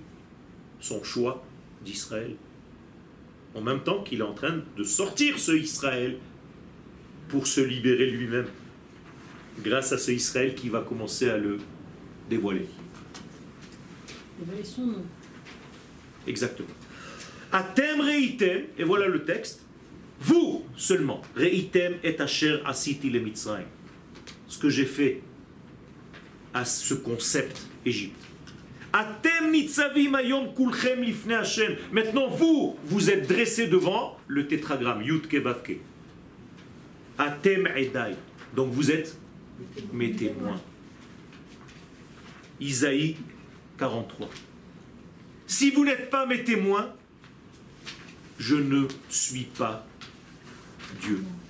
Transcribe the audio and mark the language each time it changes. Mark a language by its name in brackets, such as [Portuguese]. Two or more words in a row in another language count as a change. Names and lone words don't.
[French] Son choix d'Israël. En même temps qu'il est en train de sortir ce Israël pour se libérer lui-même. Grâce à ce Israël qui va commencer à le dévoiler. Dévoiler son nom. Exactement. [Hebrew] אתם ראיתם, [French] et voilà le texte. Vous seulement, [Hebrew] ראיתם את אשר עשיתי למצרים. [French] Ce que j'ai fait à ce concept Égypte. [Hebrew] אתם נצבים היום כלכם לפני השם. [French] Maintenant, vous êtes dressés devant le tétragramme, [Hebrew] יוד קי ואו קי. אתם עדי. [French] Donc vous êtes mes témoins. Isaïe 43. Si vous n'êtes pas mes témoins, je ne suis pas Dieu.